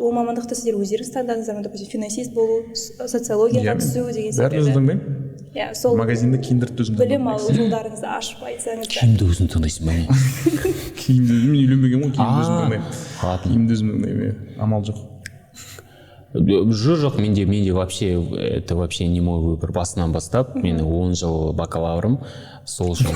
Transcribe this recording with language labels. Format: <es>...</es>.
<kk>Ол мамандықты сіздер өздеріңіз таңдадыңыздар ма? Допустим, финансист болу, социологияға түсу деген секілді. Бәрін өзің таңдаймын. Иә, сол магазинді киндерді өзің таңдаймын. білім алу жолдарыңызды ашып айтсаңыздар. Киімді өзің таңдайсың ба не? Киімді мен үйленбеген ғой, киімді өзім таңдаймын. Киімді өзім таңдаймын, амал жоқ.</kk> <ru>Жоқ, менде вообще, это вообще не мой выбор.</ru> <kk>Басынан бастап, мен 10 жыл бакалаврым, сол үшін.</kk>